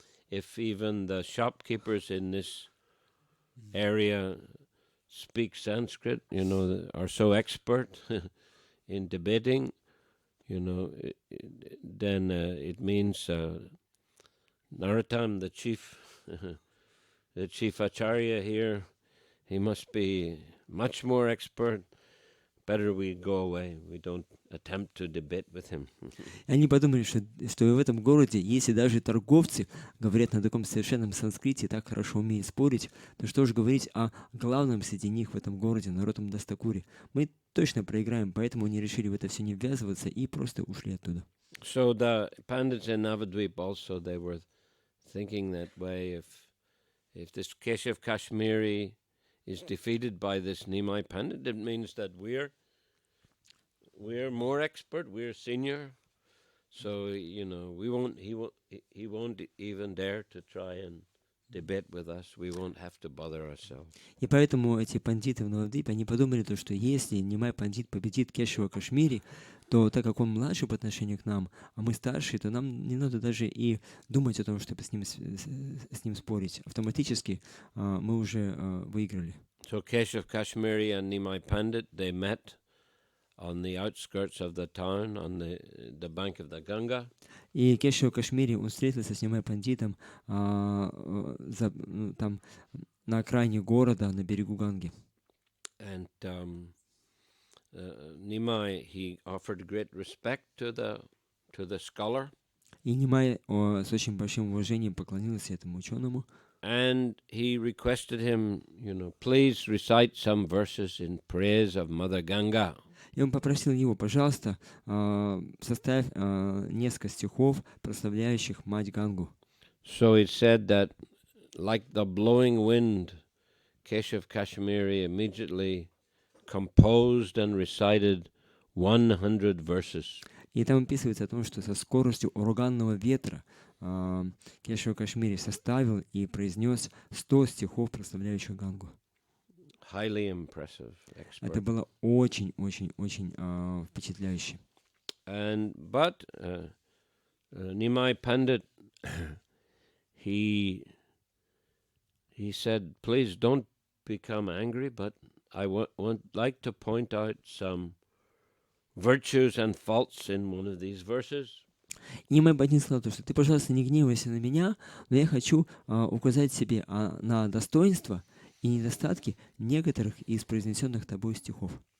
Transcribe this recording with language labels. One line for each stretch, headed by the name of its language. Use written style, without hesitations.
English: If even the shopkeepers in this area speak Sanskrit, are so expert in debating, then it means Narottam, the chief acharya here, he must be much more expert. Better we go away. We don't attempt to debate with him.
Russian: И они подумали, что в этом городе, если даже торговцы говорят на таком совершенном санскрите, так хорошо умеют спорить, то что же говорить о главном среди них в этом городе, Нароттам Дас Такуре. Мы точно проиграем, поэтому они решили в это все не ввязываться и просто ушли оттуда.
English: So the pandits in Navadvip also, they were thinking that way. If this Keshav Kashmiri is defeated by this Nimai Pandit, it means that we're more expert, we're senior, so he won't even dare to try and debate with us. We won't have to bother ourselves.
Russian: И поэтому эти пандиты в Навадвипе, они подумали, что если Нимай Пандит победит Кешава Кашмири, то так как он младший по отношению к нам, а мы старшие, то нам не надо даже и думать о том, чтобы с ним спорить. Автоматически мы уже выиграли.
English: So Keshav Kashmiri and Nimai Pandit, they met on the outskirts of the town, on the bank of the Ganga.
Russian: И Кешава Кашмири, он встретился с Нимай Пандитом там на окраине города, на берегу Ганги.
English: And Nimai, he offered great respect to the scholar.
Russian: И Нимай с очень большим уважением поклонился этому ученому.
English: And he requested him, please recite some verses in praise of Mother Ganga.
Russian: И он попросил его, пожалуйста, составь несколько стихов, прославляющих Мать Гангу.
English: So it said that, like the blowing wind, Keshav Kashmiri immediately composed and recited 100 verses.
Russian: И там описывается о том, что со скоростью ураганного ветра Кешава Кашмири составил и произнес 100 стихов, прославляющих Гангу.
English: Highly impressive.
Russian: Это было очень-очень-очень впечатляюще.
English: But Nimai Pandit, he said, please don't become angry, but I would like to point out some virtues and faults in one of these verses.
Russian: И Нимай Пандит сказал, что ты, пожалуйста, не гневайся на меня, но я хочу указать себе на достоинства и недостатки некоторых из произнесенных тобой стихов.